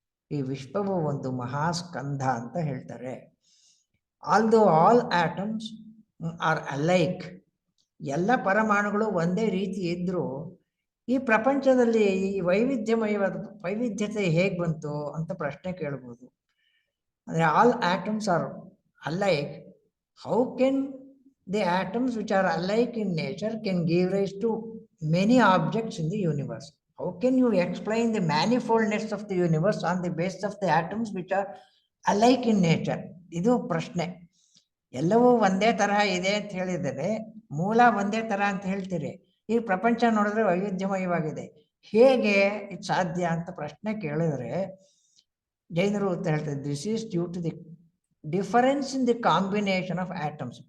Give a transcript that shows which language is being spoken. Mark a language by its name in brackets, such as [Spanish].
[Kannada] ಈ ವಿಶ್ವವು ಒಂದು ಮಹಾಸ್ಕಂಧ ಅಂತ ಹೇಳ್ತಾರೆ. [English] although all atoms are alike, [Kannada] ಎಲ್ಲ ಪರಮಾಣುಗಳು ಒಂದೇ ರೀತಿ ಇದ್ರೂ ಈ ಪ್ರಪಂಚದಲ್ಲಿ ಈ ವೈವಿಧ್ಯತೆ ಹೇಗೆ ಬಂತು ಅಂತ ಪ್ರಶ್ನೆ ಕೇಳ್ಬೋದು. [English] ಅಂದರೆ all atoms are alike, how can the atoms which are alike in nature can give rise to many objects in the universe? How can you explain the manifoldness of the universe on the basis of the atoms which are alike in nature? [Kannada] ಇದು ಪ್ರಶ್ನೆ. ಎಲ್ಲವೂ ಒಂದೇ ತರಹ ಇದೆ ಅಂತ ಹೇಳಿದರೆ ಮೂಲ ಒಂದೇ ತರ ಅಂತ ಹೇಳ್ತೀರಿ, ಈ ಪ್ರಪಂಚ ನೋಡಿದ್ರೆ ವೈವಿಧ್ಯಮಯವಾಗಿದೆ, ಹೇಗೆ ಇದು ಸಾಧ್ಯ ಅಂತ ಪ್ರಶ್ನೆ ಕೇಳಿದ್ರೆ ಜೈನರು ಅಂತ ಹೇಳ್ತಾರೆ, [English] This is due to the difference in the combination of atoms.